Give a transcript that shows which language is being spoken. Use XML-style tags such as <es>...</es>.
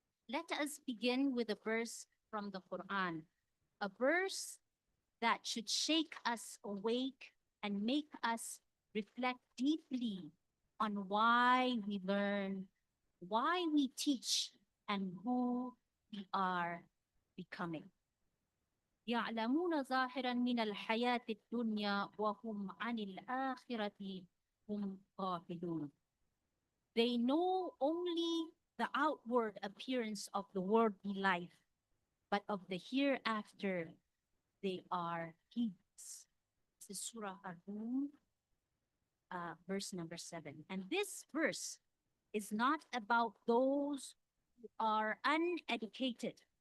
<en>Let us begin with a verse from the Quran, a verse that should shake us awake and make us reflect deeply on why we learn, why we teach, and who we are becoming.</en> <ar>يعلمون ظاهرا من الحياة الدنيا وهم عن الآخرة هم غافلون.</ar> <en>They know only the outward appearance of the worldly life, but of the hereafter they are heedless. This is Surah Ar-Rum, verse number 7. And this verse is not about those who are uneducated.</en>